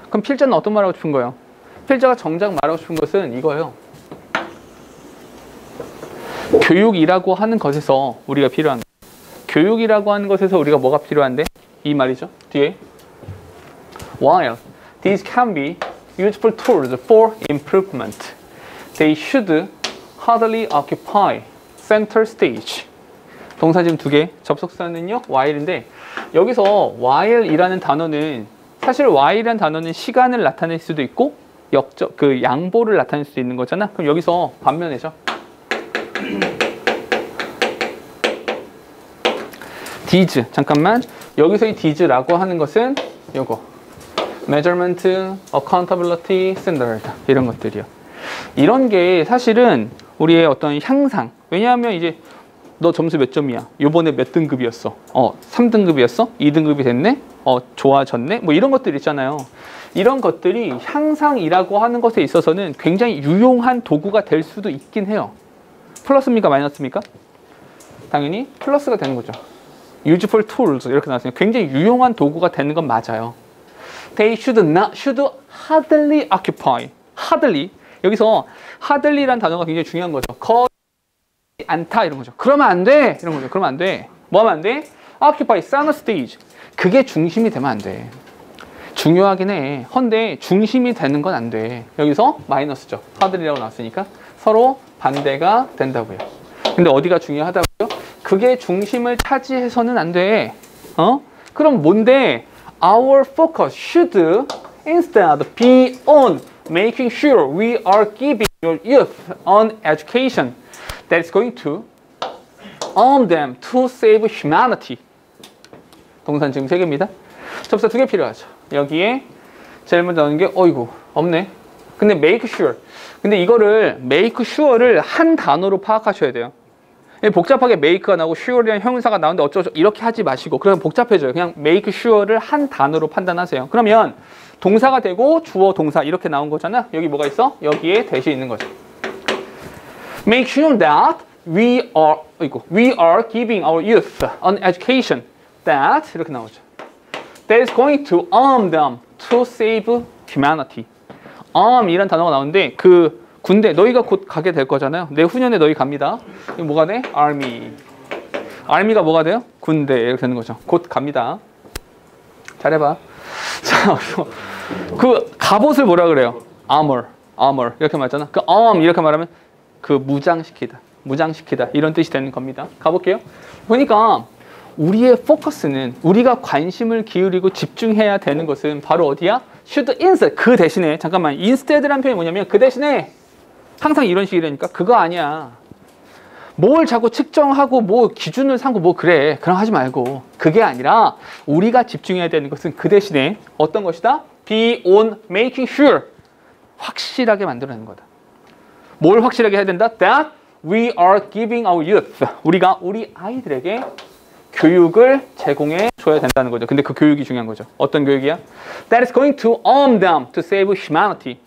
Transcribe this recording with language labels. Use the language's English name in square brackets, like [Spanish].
[Korean] 그럼 필자는 어떤 말 하고 싶은 거예요? 필자가 정작 말하고 싶은 것은 이거예요. 교육이라고 하는 것에서 우리가 필요한 거. 교육이라고 하는 것에서 우리가 뭐가 필요한데? 이 말이죠. 뒤에. [English] While these can be useful tools for improvement, they should hardly occupy center stage. [Korean] 동사 지금 2개. 접속사는요, while인데 여기서 while이라는 단어는 사실 while이라는 단어는 시간을 나타낼 수도 있고 그 양보를 나타낼 수도 있는 거잖아. 그럼 여기서 반면에죠. these. 잠깐만. 여기서 이 these라고 하는 것은 요거. [English] measurement, accountability, standard. [Korean] 이런 것들이요. 이런 게 사실은 우리의 어떤 향상. 왜냐하면 이제 너 점수 몇 점이야? 요번에 몇 등급이었어? 3등급이었어? 2등급이 됐네? 좋아졌네? 뭐 이런 것들 있잖아요. 이런 것들이 향상이라고 하는 것에 있어서는 굉장히 유용한 도구가 될 수도 있긴 해요. 플러스입니까? 마이너스입니까? 당연히 플러스가 되는 거죠. [English] useful tools [Korean] 이렇게 나왔으니까 굉장히 유용한 도구가 되는 건 맞아요. [English] They should hardly occupy. hardly. [Korean] 여기서 hardly라는 단어가 굉장히 중요한 거죠. 거의 않다 이런 거죠. 그러면 안 돼. 이런 거죠. 그러면 안 돼. 뭐 하면 안 돼? [English] Occupy center stage. [Korean] 그게 중심이 되면 안 돼. 중요하긴 해. 헌데 중심이 되는 건 안 돼. 여기서 마이너스죠. hardly라고 나왔으니까 서로 반대가 된다고요. 근데 어디가 중요하다고요? 그게 중심을 차지해서는 안 돼. 그럼 뭔데? [English] Our focus should instead be on making sure we are giving your youth an education that is going to arm them to save humanity. [Korean] 동사는 지금 3개입니다. 접사 2개 필요하죠. 여기에 제일 먼저 나오는 게 어이구 없네. 근데 [English] make sure. [Korean] 근데 이거를 make sure를 한 단어로 파악하셔야 돼요. 복잡하게 make가 나오고 sure이라는 형용사가 나오는데 어쩌고 이렇게 하지 마시고 그러면 복잡해져요. 그냥 make sure를 한 단어로 판단하세요. 그러면 동사가 되고 주어 동사 이렇게 나온 거잖아. 여기 뭐가 있어? 여기에 대시 있는 거죠. [English] Make sure that we are giving our youth an education that [Korean] 이렇게 나오죠. [English] That is going to arm them to save humanity. [Korean] arm이란 단어가 나오는데 그 군대 너희가 곧 가게 될 거잖아요. 내후년에 너희 갑니다. 이거 뭐가 돼? army. army가 뭐가 돼요? 군대 이렇게 되는 거죠. 곧 갑니다. 잘해봐. 자, 그 갑옷을 뭐라 그래요? armor 이렇게 말하잖아. 그 arm 이렇게 말하면 그 무장시키다 이런 뜻이 되는 겁니다. 가볼게요. 보니까 우리의 포커스는 우리가 관심을 기울이고 집중해야 되는 것은 바로 어디야? [English] should instead. [Korean] 그 대신에 잠깐만 instead라는 표현이 뭐냐면 그 대신에 항상 이런 식이라니까 그거 아니야. 뭘 자꾸 측정하고 뭐 기준을 삼고 뭐 그래. 그럼 하지 말고. 그게 아니라 우리가 집중해야 되는 것은 그 대신에 어떤 것이다? [English] be on making sure. [Korean] 확실하게 만들어내는 거다. 뭘 확실하게 해야 된다? [English] That we are giving our youth. [Korean] 우리가 우리 아이들에게 교육을 제공해 줘야 된다는 거죠. 근데 그 교육이 중요한 거죠. 어떤 교육이야? [English] That is going to arm them to save humanity.